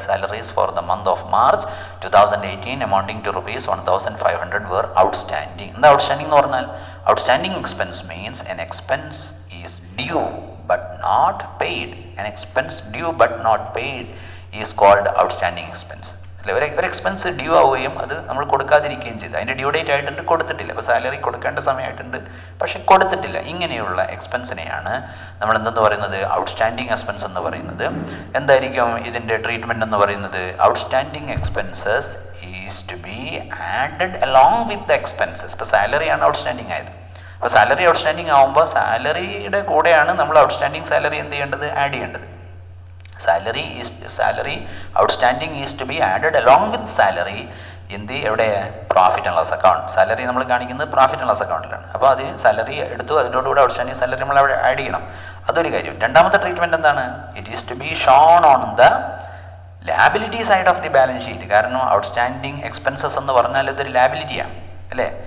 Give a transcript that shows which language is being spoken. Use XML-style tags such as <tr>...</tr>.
<en>Salaries for the month of March 2018 amounting to rupees 1,500 were outstanding. The outstanding</en> <ml>എന്ന് പറഞ്ഞാൽ</ml> <en>outstanding expense means an expense is due but not paid. An expense due but not paid is called outstanding expense.</en> <ml>ഒരു expense due ആവുകയും അത് നമ്മൾ കൊടുക്കാതിരിക്കുകയും ചെയ്തു. അതിൻ്റെ due date ആയിട്ടുണ്ട്, കൊടുത്തിട്ടില്ല. അപ്പോൾ സാലറി കൊടുക്കേണ്ട സമയമായിട്ടുണ്ട്, പക്ഷെ കൊടുത്തിട്ടില്ല. ഇങ്ങനെയുള്ള എക്സ്പെൻസിനെയാണ് നമ്മൾ എന്തെന്ന് പറയുന്നത്? ഔട്ട്സ്റ്റാൻഡിങ് എക്സ്പെൻസ് എന്ന് പറയുന്നത്. എന്തായിരിക്കും ഇതിൻ്റെ ട്രീറ്റ്മെൻറ്റ് എന്ന് പറയുന്നത്?</ml> <en>Outstanding expenses is to be added along with the expenses.</en> <ml>ഇപ്പോൾ സാലറിയാണ് ഔട്ട്സ്റ്റാൻഡിങ് ആയത്. അപ്പോൾ സാലറി ഔട്ട്സ്റ്റാൻഡിങ് ആകുമ്പോൾ സാലറിയുടെ കൂടെയാണ് നമ്മൾ ഔട്ട്സ്റ്റാൻഡിങ് സാലറി എന്ത് ചെയ്യേണ്ടത്? ആഡ് ചെയ്യേണ്ടത്.</ml> <en>Salary outstanding is to be added along with salary in the</en> <ml>എവിടെ?</ml> <en>Profit and loss account.</en> <ml>Salary നമ്മൾ കാണിക്കുന്നത് പ്രോഫിറ്റ് ആൻഡ് ലോസ് അക്കൗണ്ടിലാണ്. അപ്പോൾ അത് സാലറി എടുത്തു, അതിനോടുകൂടെ ഔട്ട്സ്റ്റാൻഡിങ് സാലറി നമ്മൾ അവിടെ ആഡ് ചെയ്യണം. അതൊരു കാര്യം. രണ്ടാമത്തെ ട്രീറ്റ്മെൻറ്റ് എന്താണ്?</ml> <en>It is to be shown on the liability side of the balance sheet.</en> <ml>കാരണം ഔട്ട്സ്റ്റാൻഡിങ് എക്സ്പെൻസസ് എന്ന് പറഞ്ഞാൽ ഇതൊരു ലാബിലിറ്റിയാണ് അല്ലേ?</ml>